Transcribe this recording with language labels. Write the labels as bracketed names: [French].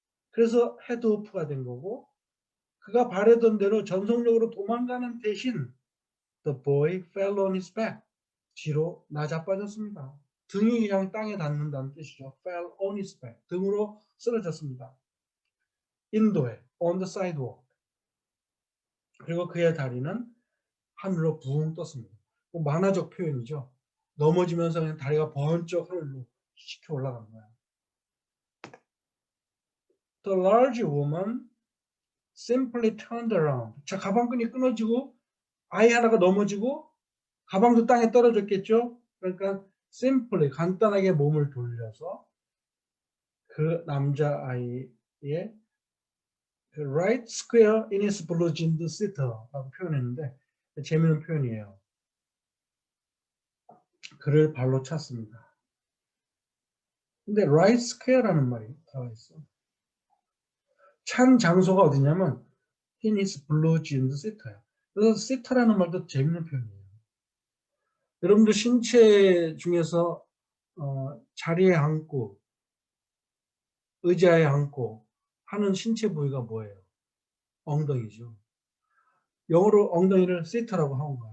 [Korean] 그래서 헤드오프가 된 거고 그가 바라던 대로 전속력으로 도망가는 대신 [English] the boy fell on his back. [Korean] 뒤로 나자빠졌습니다. 등이 그냥 땅에 닿는다는 뜻이죠. [English] fell on his back. [Korean] 등으로 쓰러졌습니다. 인도에 [English] on the sidewalk. [Korean] 그리고 그의 다리는 하늘로 붕 떴습니다. 만화적 표현이죠. 넘어지면서 그냥 다리가 번쩍 하늘로 치켜 올라간 거야. [English] The large woman simply turned around. [Korean] 자, 가방끈이 끊어지고 아이 하나가 넘어지고 가방도 땅에 떨어졌겠죠. 그러니까 simply 간단하게 몸을 돌려서 그 남자아이의 [English] right square in his blue jeans sitter [Korean] 라고 표현했는데 재미있는 표현이에요. 그를 발로 찼습니다. 근데 [English] right square [Korean] 라는 말이 들어가 있어. 찬 장소가 어디냐면 [English] in his blue jeans sitter [Korean] 야. 그래서 sitter라는 말도 재미있는 표현이에요. 여러분들 신체 중에서 자리에 앉고 의자에 앉고 하는 신체 부위가 뭐예요? 엉덩이죠. 영어로 엉덩이를 sit라고 하는 거야.